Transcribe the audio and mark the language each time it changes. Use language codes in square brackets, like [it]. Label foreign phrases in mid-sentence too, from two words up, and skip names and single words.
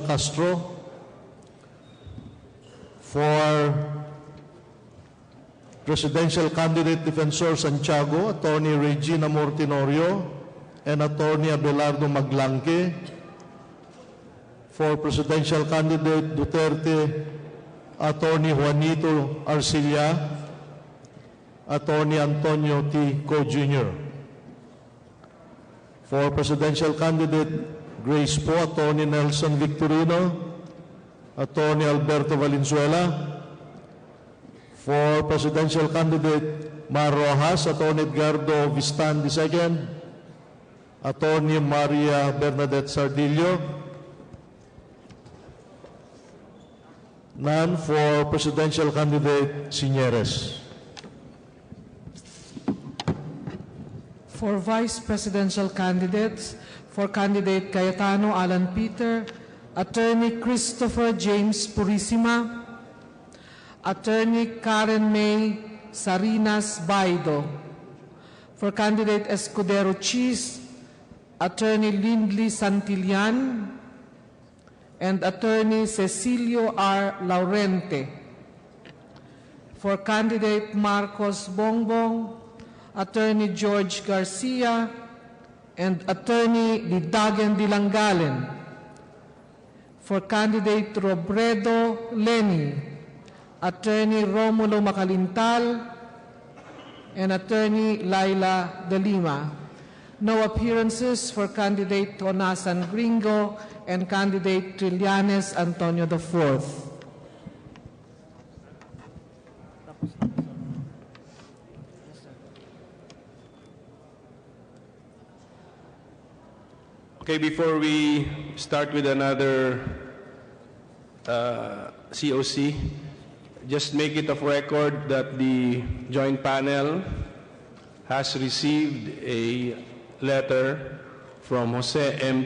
[en] Castro. For Presidential Candidate Defensor Santiago, Attorney Regina Mortinorio and Attorney Abelardo Maglanque. For Presidential Candidate Duterte, Attorney Juanito Arcilla, Attorney Antonio T. Co. Jr. For presidential candidate Grace Poe, Attorney Nelson Victorino, Attorney Alberto Valenzuela. For presidential candidate Mar Rojas, Attorney Edgardo Vistan II, Attorney Maria Bernadette Sardillo. None for presidential candidate Signeres. For vice presidential candidates, for candidate Cayetano Alan Peter, Attorney Christopher James Purisima, Attorney Karen May Sarinas Baido. For candidate Escudero Cheese, Attorney Lindley Santillan, and Attorney Cecilio R. Laurente. For candidate Marcos Bongbong, Attorney George Garcia, and Attorney Didagen Dilangalen. For candidate Robredo Leni, Attorney Romulo Macalintal, and Attorney Laila De Lima. No appearances for candidate Tonasan Gringo and candidate Trillanes Antonio IV. Okay, before we start with another COC, just make it of record that the joint panel has received a letter from Jose M.